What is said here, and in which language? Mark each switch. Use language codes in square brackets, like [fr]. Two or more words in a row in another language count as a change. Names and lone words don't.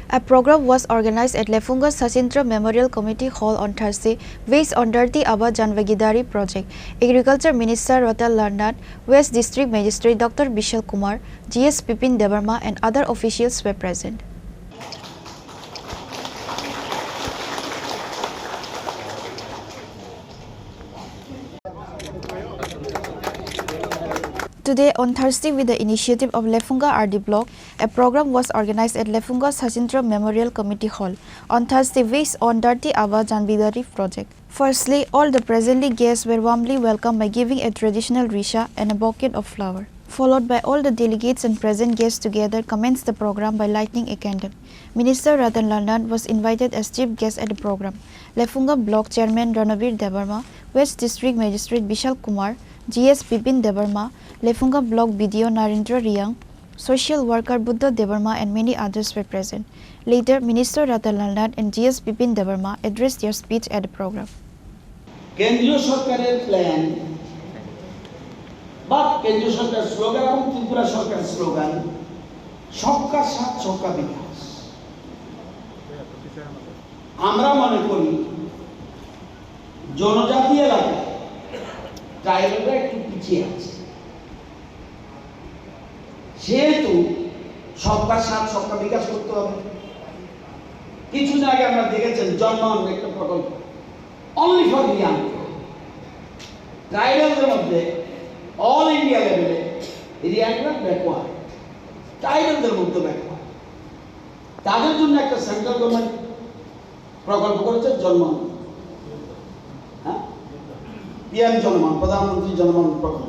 [en] A program was organized at Lefunga Sachindra Memorial Committee Hall on Thursday based on Dharti Aba Janvagidari project. Agriculture Minister Ratan Lal, West District Magistrate Dr. Bishal Kumar, GS Bipin Debarma and other officials were present. Today, on Thursday, with the initiative of Lefunga RD Block, a program was organized at Lefunga Sachindra Memorial Committee Hall on Thursday based on Dharti Aba Janvagidari project. Firstly, all the presently guests were warmly welcomed by giving a traditional risha and a bouquet of flower. Followed by all the delegates and present guests together commenced the program by lighting a candle. Minister Ratan Lal was invited as chief guest at the program. Lefunga Block Chairman Ranavir Debarma, West District Magistrate Bishal Kumar, GS Bipin Debarma, Lefunga Block BDO Narendra Riyang, Social Worker Buddha Debarma and many others were present. Later, Minister Ratan Lal and GS Bipin Debarma addressed their speech at the program. [bn] কেন্দ্রীয় সরকারের প্ল্যান বা কেন্দ্রীয় সরকারের স্লোগান এবং ত্রিপুরা সরকারের স্লোগান [hi] सबका साथ सबका विकास। [bn] আমরা মনে করি জনজাতি এলাকায় ট্রাইবালরা একটু পিছিয়ে আছে, সেহেতু [hi] सबका साथ सबका विकास [bn] করতে হবে। কিছুদিন আগে আমরা দেখেছেন জন্মন একটা প্রকল্প [en] only for the young. [bn] ট্রাইবালদের মধ্যে অল ইন্ডিয়া লেভেলে এরিয়াটা ব্যাকওয়ার্ড, ট্রাইবালদের মধ্যে ব্যাকওয়ার্ড। তাদের জন্য একটা [en] central government [bn] প্রকল্প করেছে জন্মন, পিএম জন্মন, প্রধানমন্ত্রী জন্মন প্রকল্প।